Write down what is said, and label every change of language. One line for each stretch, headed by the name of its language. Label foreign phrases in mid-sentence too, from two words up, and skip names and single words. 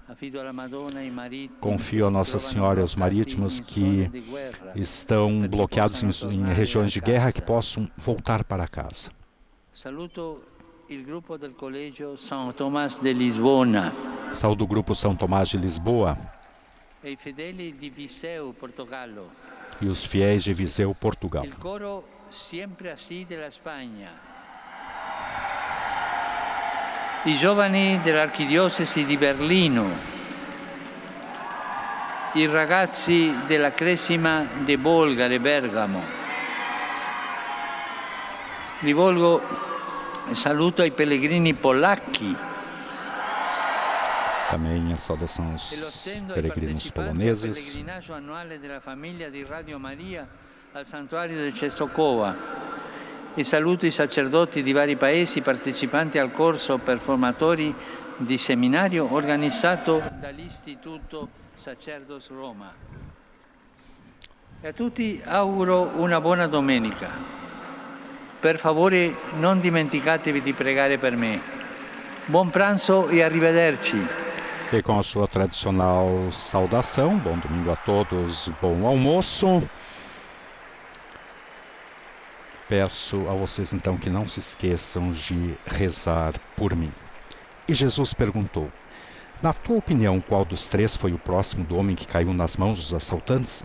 Portuguese: Confio a Nossa Senhora e aos marítimos que estão bloqueados em regiões de guerra que possam voltar para casa. Saúdo o grupo São Tomás de Lisboa e os fiéis de Viseu, Portugal.
Italian: I giovani dell'Archidiocesi di Berlino, i ragazzi della Cresima de Bolgare, Bergamo. Rivolgo saluto ai pellegrini polacchi.
Portuguese: Também a saudação aos peregrinos poloneses.
Italian: Pellegrinaggio annuale della famiglia di Radio Maria al santuario di Częstochowa. E saluto i sacerdoti di vari paesi partecipanti al corso per formatori di seminario organizzato dall'Istituto Sacerdos Roma. E a tutti auguro una buona domenica. Per favore non dimenticatevi di pregare per me. Buon pranzo e arrivederci.
Portuguese: E com a sua tradicional saudação, bom domingo a todos, bom almoço. Peço a vocês então que não se esqueçam de rezar por mim. E Jesus perguntou: na tua opinião, qual dos três foi o próximo do homem que caiu nas mãos dos assaltantes?